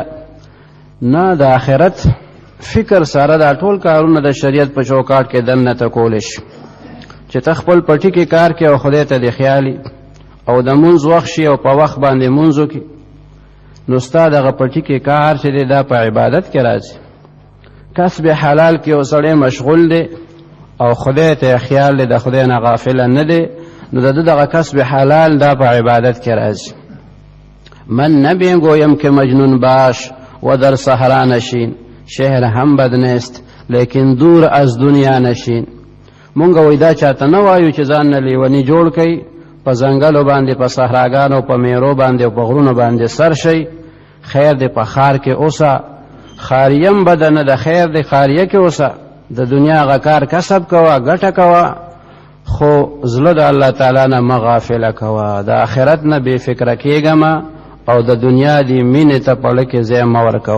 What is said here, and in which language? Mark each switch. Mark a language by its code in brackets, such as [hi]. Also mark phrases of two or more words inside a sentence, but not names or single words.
[ps] نه، د آخرت فکر سره دا ټول کارونه د شریعت په چوکاټ کې دننه ته کولی شي چې ته خپل پټي کې کار کې او خدای ته د خیالي او د مونځ وخت شي او په وخت باندې مونځ وکړي، نو ستا دغه پټي کې کار چې دی دا په عبادت کې راځي. کسب حلال کې یو سړی مشغول دی او خدای ته خیال دی، د خدای نه غافله نه دی، نو د دغه کسب حلال دا په عبادت کې راځي. [fa] من نمیگویم که مجنون باش و در صحرا نشین، شهر هم بد نیست لیکن دور از دنیا نشین. [ps] مونږ وای دا چاته نه وایو چې ځان نه لیونی جوړ کړي، په ځنګلو باندې، په صحراګانو، په میرو باندې او په غرونو باندې سر شي. خیر دی په ښار کې اوسه، خاریم بده نه ده، خیر دی خاریه کې اوسه، د دنیا هغه کار کسب کوه، ګټه کوه، خو زړه د الله تعالی نه مه غافله کوه، د آخرت نه بې فکره کېږمه او د دنیا دی مینې ته په زړه کې ځای مه ورکوه.